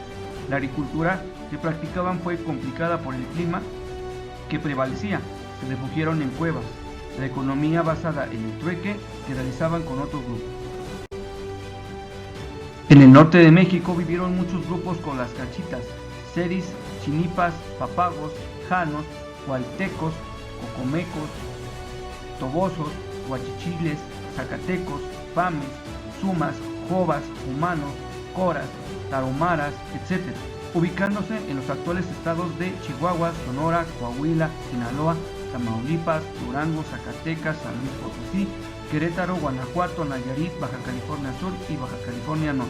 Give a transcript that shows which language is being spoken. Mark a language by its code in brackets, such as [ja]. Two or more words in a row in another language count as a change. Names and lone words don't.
[es] La agricultura que practicaban fue complicada por el clima que prevalecía. Se refugiaron en cuevas. La economía basada en el trueque que realizaban con otros grupos. En el norte de México vivieron muchos grupos con las cachitas, seris, chinipas, papagos, janos, hualtecos, cocomecos, tobosos, huachichiles, zacatecos, pames, sumas, jovas, humanos, coras, taromaras, etc., ubicándose en los actuales estados de Chihuahua, Sonora, Coahuila, Sinaloa, Tamaulipas, Durango, Zacatecas, San Luis Potosí, Querétaro, Guanajuato, Nayarit, Baja California Sur y Baja California Norte.